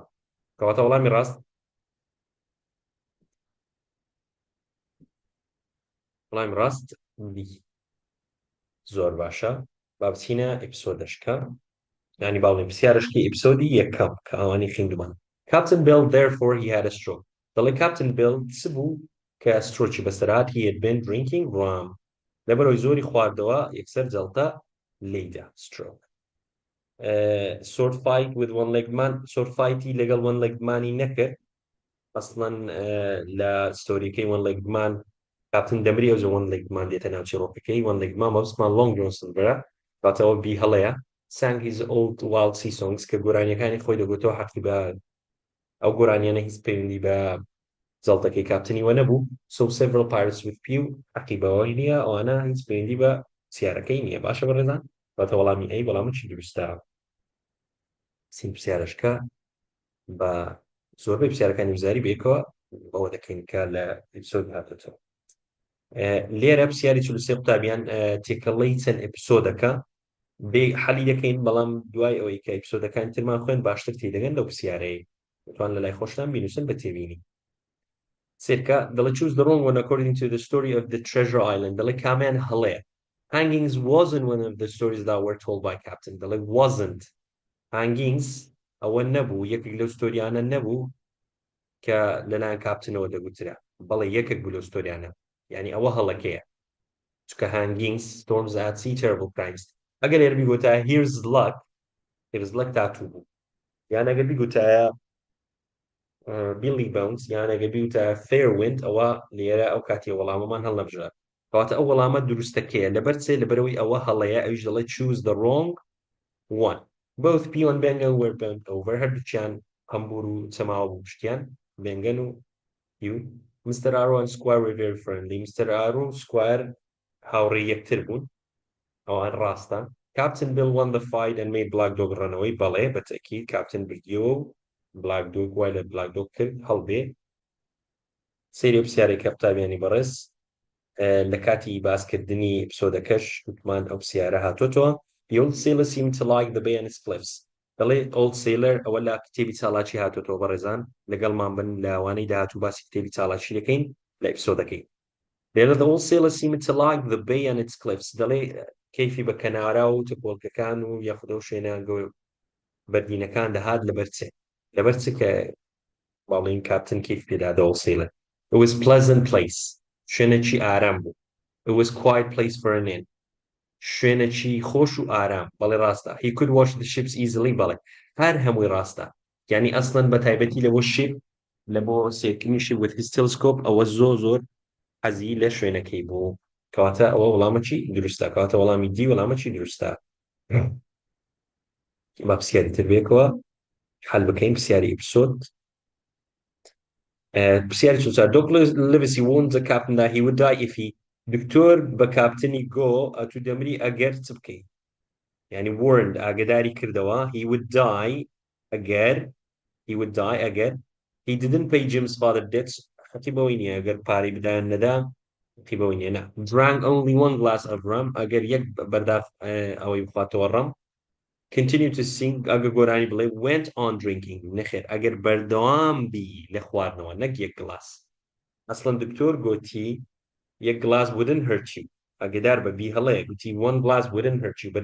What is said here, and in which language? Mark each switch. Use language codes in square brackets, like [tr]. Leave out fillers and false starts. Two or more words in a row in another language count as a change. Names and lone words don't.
[ckb] کەواتە وەڵامی ڕاست وەڵامی ڕاست B. زۆر باشە با بچینە ئیپیسۆدەشکە يعني باڵێن پرسیارەشکی ئیپیسۆدی یەکەم کە ئەوانی خوێندومان. [en] Captain Bill therefore he had a stroke. [ckb] دەڵێ Captain Bill چ بوو کە سترۆکی بەسەرات [en] he had been drinking rum [ckb] لەبەرەوەی زۆری خواردەوە یەکسەر جەڵتە لێیدا stroke. [en] sword fight with one-legged man [ckb] sword fighتی لەگەڵ one-legged mانی نەکرد ئەسڵەن لە ستۆریەکەی [en] one-legged man [ckb] کاپتن دەمری ئەوجە [en] one-legged man [ckb] دێتە ناو چیرۆکەکەی [en] one-legged man [ckb] مەبستمان Long Johnson برە کاتەوە بی هەڵەیە [en] sang his old wild sea songs [ckb] کە گۆرانیەکانی خۆی دەگوتەوە حەقی بە ئەو گۆرانیانە هیچ پەیوەندی بە جەڵتەکەی کاپتنیوە نەبوو. [en] so several pirates with few [ckb] حەقی بەوەی نییە ئەوانە هیچ پەیوەندی بە پرسیارەکەی نییە. باشە بەڕێزان کاتە وەڵامی ئەی وەڵامە چی دروستە. سین پرسیارەشکە بە زۆربەی پرسیارەکانی وزاری بێکەوە بەوە دەکەین کە لە ئیپیسۆد هاتێتەوە. لێرە پرسیاری 43 قوتابیان تێکەڵەی چەند ئیپیسۆدەکە بێ حەلی دەکەین بەڵام دوای ئەوەی کە ئیپیسۆدەکانی ترمان خوێن باشتر تێدەگەن لەو پرسیارەیە دەتوان لە لای خۆشتان بینوسن بە تێبینی. سێرکە دەڵێ [en] choose the wrong one according to the story of the treasure island [ckb] دەڵێ کامیان هەڵەیە. [en] hangings wasn't one of the stories that were told by Captain [ckb] دەڵێ [en] wasn't hangings [ckb] ئەوە نەبوو یەکێک لەو ستۆریانە نەبوو کە لەلایەن کاپتنەوە دەگوترا بەڵێ یەکێک بوو لەو ستۆریانە یعنی ئەوە هەڵەکەیە چکە [en] hangings storms at sea terrible crimes [ckb] ئەگەر ئێرە بیگوتە [en] here's luck [ckb] تاتوو بوو یان ئەگەر بیگوتە Billy Bones یان ئەگەر بیگوتە [en] fair wind [ckb] ئەوە لێرە ئەو کاتی وەڵامەمان هەڵ نەبژات کەواتە ئەو وەڵامە دروستەکەیە لەبەر چێ لەبەرەوەی ئەوە هەڵەیە ئەویش دەڵێ [en] choose the wrong one. both Peel and Bengal were bent over [ckb] هەردووچیان هەمبور و چەماوە بوو پشتیان بێنگەن و [en] Hugh. Mr. Arrow and Squire were very friendly. [ckb] Mr. Arrow Squire هاوڕێی یەکتر بوون ئەوان ڕاستە. [en] Captain Bill won the fight and made Black Dog run away [ckb] بەڵێ بەتەکید کاپتن بردیەوە و [en] Black Dog [ckb] وای لە [en] Black Dog [ckb] کرد هەڵبێ. سەیری پرسیارێکە قوتابیانی بەڕێز لە کاتی باسکردنی ئیپیسۆدەکەش وتمان ئەو پرسیارە هاتوۆتەوە. [en] The old sailor seemed to like the bay and its cliffs. [ckb] دەڵێ [en] old sailor [ckb] ئەوە لە کتێبی چالاکی هاتوۆتەوە بەڕێزان لەگەڵمان بن لە ئەوانەی داهاتوو باسی کتێبی چالاکی دەکەین لە ئیپیسۆدەکەی. لێرە [en] the old sailor seemed to like the bay and its cliffs [ckb] دەڵێ کەیفی بە کەنارا و تپۆڵکەکان و یاخودە و شوێنیانگە و بەردینەکان دەهات لەبەر چ کە باڵین کاپتن کەیف پێدا [en] the old sailor. It was pleasant place [ckb] شوێنێکی ئارام بوو. [en] It was quiet place for an inn [ckb] شوێنێکی خۆش و ئارام بەڵێ ڕاستە. [en] He could watch the ships easily [ckb] بەڵێ هەر هەمووی ڕاستە یعنی ئەسڵەن بە تایبەتی لەوە شیپ لە بۆ سێکردنیشی [en] with his telescope [ckb] ئەوە زۆر حەزی لە شوێنەکەی بوو کەواتە ئەوە وەڵامە چی دروستە کەواتە وەڵامی دی وەڵامە چی دروستە با پرسیاری تر بێکەوە حەل بکەین پرسیاری ئپیسۆد [en] پرسیاری چوار Douglas Livesey warned the captain that he would die if he [ckb] دکتۆر بە کاپتنی گۆ ئەتوو دەمری ئەگەر چ بکەیت يعني [en] warned [ckb] ئاگاداری کردەوە [en] he would die ئەگەر he didn't pay Jim's father debts [ckb] حەتی بەوەی نییە ئەگەر پارەی بدایان نەدا حەتی بەوەی نییە نا [en] drank only one glass of rum [ckb] ئەگەر یەک بەرداف ئەوەی بخواتەوە ڕەم [en] continue to sing [ckb] ئەگەر گۆرانی بڵێ [en] went on drinking [ckb] نەخێر ئەگەر بەردەوام بی لە خواردنەوە نەک یەک گلاس ئەسڵەن دکتۆر گوتی یەک glass [en] wouldn't hurt you [ckb] ئەگەدار بە بی هەڵەیە گوتی [en] one glass wouldn't hurt you but